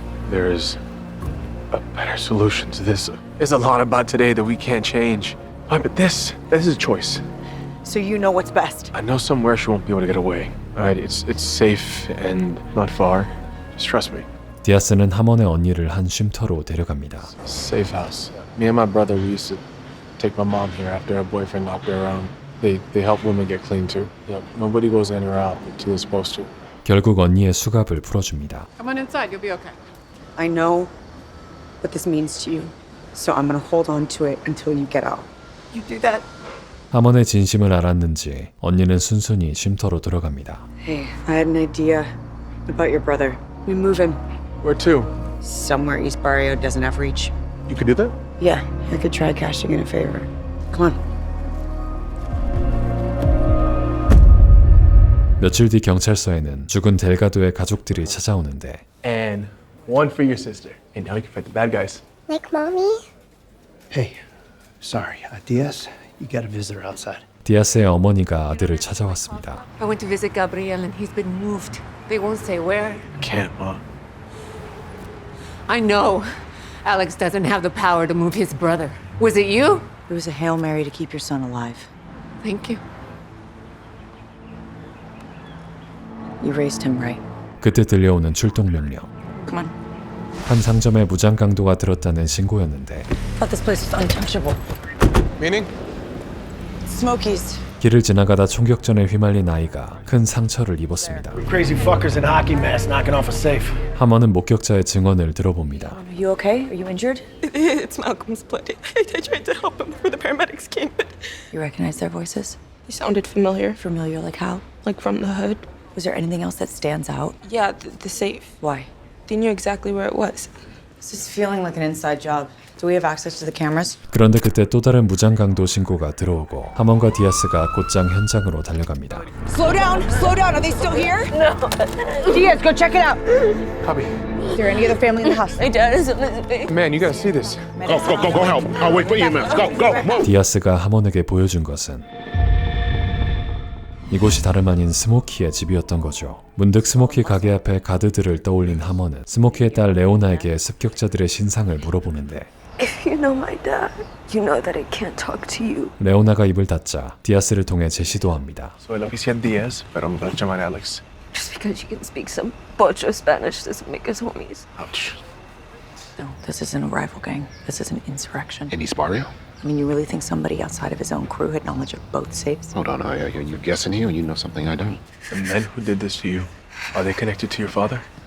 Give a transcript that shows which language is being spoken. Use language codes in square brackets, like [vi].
[en] There is a better solution to this. There's a lot about today that we can't change. But this is a choice. So you know what's best. I know somewhere she won't be able to get away. All right, it's safe and not far. Just trust me. [ko] 디아스는 하먼의 언니를 한 쉼터로 데려갑니다. [en] Safe house. Me and my brother, we used to take my mom here after her boyfriend knocked her around. They help women get clean too. Yep. Nobody goes in or out until they're supposed to. [ko] 결국 언니의 수갑을 풀어줍니다. [en] Come on inside. You'll be okay. I know what this means to you, so I'm gonna hold on to it until you get out. You do that. [ko] 하먼의 진심을 알았는지 언니는 순순히 쉼터로 들어갑니다. [en] Hey, I had an idea about your brother. We move him Where to? somewhere East Barrio doesn't have reach. You could do that? Yeah, I could try cashing in a favor. Come on. [ko] 며칠 뒤 경찰서에는 죽은 델가도의 가족들이 찾아오는데 [en] And one for your sister. And now you can fight the bad guys. Like mommy? Hey, sorry, Diaz, you got a visitor outside. [ko] 디아스의 어머니가 아들을 찾아왔습니다. [en] I went to visit Gabriel and he's been moved. They won't say where. I can't, Mom. I know. Alex doesn't have the power to move his brother. Was it you? It was a Hail Mary to keep your son alive. Thank you. You raised him right. [ko] 그때 들려오는 출동 명령. [en] Come on. [ko] 한 상점에 무장 강도가 들었다는 신고였는데 [en] Thought this place was untouchable. Meaning? Smokies. [ko] 길을 지나가다 총격전에 휘말린 아이가 큰 상처를 입었습니다. [en] Crazy fuckers in hockey masks knocking off a safe. [ko] 하먼은 목격자의 증언을 들어봅니다. [en] Are you okay? Are you injured? It's Malcolm's blood. I tried to help him before the paramedics came, but You recognize their voices? they sounded familiar. Familiar like how? Like from the hood. Was there anything else that stands out? Yeah, the safe. Why? They knew exactly where it was. This is feeling like an inside job. Do we have access to the cameras? [ko] 그런데 그때 또 다른 무장강도 신고가 들어오고 하먼과 디아스가 곧장 현장으로 달려갑니다. [en] Slow down! Slow down! Are they still here? No. Diaz, go check it out. Copy. Is there any other family in the house? My dad is on his way. Man, you gotta see this. Go help. I'll wait for you, man. Go. Move. [ko] 디아스가 하먼에게 보여준 것은 이곳이 다름 아닌 스모키의 집이었던 거죠. 문득 스모키 가게 앞에 가드들을 떠올린 하먼은 스모키의 딸 레오나에게 습격자들의 신상을 물어보는데 [en] If you know my dad, you know that I can't talk to you. [ko] 레오나가 입을 닫자 디아스를 통해 제시도 합니다. [es] Soy la oficial Diaz, pero me voy a llamar Alex. [en] Just because you can speak some bocho Spanish doesn't make us homies. Ouch. No, this isn't a rival gang. This is an insurrection. In East Barrio? I mean, you really think somebody outside of his own crew had knowledge of both safes? Hold on, are you guessing here or you know something I don't? The men who did this to you, are they connected to your father?